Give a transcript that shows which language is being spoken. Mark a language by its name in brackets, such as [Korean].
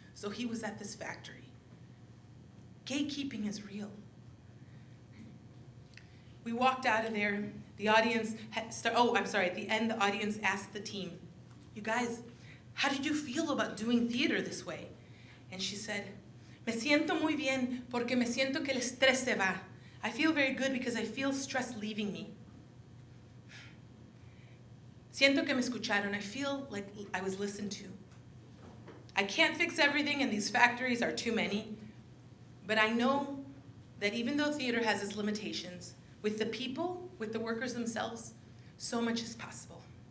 [English] So he was at this factory. Gatekeeping is real. We walked out of there. The audience at the end, the audience asked the team, "You guys, how did you feel about doing theater this way?" And she said, [Spanish] "Me siento muy bien porque me siento que el estrés se va. [English] I feel very good because I feel stress leaving me. [Spanish] Siento que me escucharon. [English] I feel like I was listened to. I can't fix everything and these factories are too many, but I know that even though theater has its limitations, with the people, with the workers themselves, so much is possible."